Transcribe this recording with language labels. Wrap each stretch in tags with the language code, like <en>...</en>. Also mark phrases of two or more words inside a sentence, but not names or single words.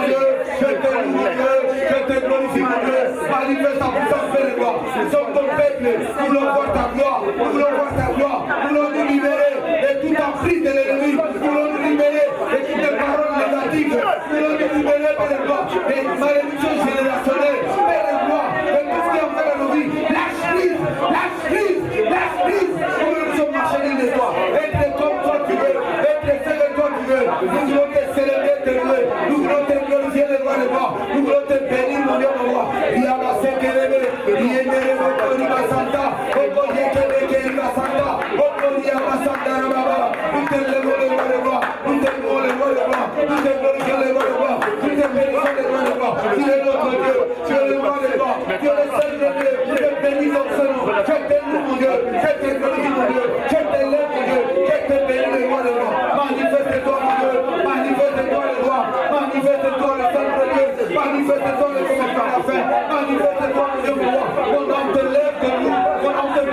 <fr>Dieu, je te loue mon Dieu, je te glorifie mon Dieu, manifeste ta puissance vers les rois, nous sommes ton peuple, nous voulons voir ta gloire, nous voulons voir ta gloire, nous voulons nous libérer de tout emprise de l'ennemi, nous voulons nous libérer de toutes les paroles négatives, nous voulons nous libérer par les rois, des malédictions générationnelles, par les rois, de tout ce qui en fait dans nos vies, lâche prise, lâche prise, lâche prise, nous sommes marchandis de toi, être comme toi tu veux, être seul de toi tu veux, nous voulons te célébrer, te louer, nous voulons te glorifier les rois des rois, nous voulons te bénir mon Dieu mon roi,</fr> <ln>Yaba Sekelebe, Yendere Mokoni Basanta, Okoye Kebe Basanta, Okoye Basanta Rababa,</ln> <fr>nous te lèvons les rois des rois, nous te louons les rois des rois, nous te glorifions les rois des rois, nous te bénissons les rois des rois, tu es notre Dieu, tu es le roi des rois, tu es le seul de Dieu, tu te bénis dans ce nom, je te loue mon Dieu, je te glorifie mon Dieu, je te lève mon Dieu, je te bénis les rois des rois, manifeste-toi mon Dieu, manifeste-toi les rois, manifeste-toi le Saint de Dieu, manifeste-toi le Seigneur de la fin, manifeste-toi mon Dieu mon roi, mon âme te lève de nous, mon âme te</fr>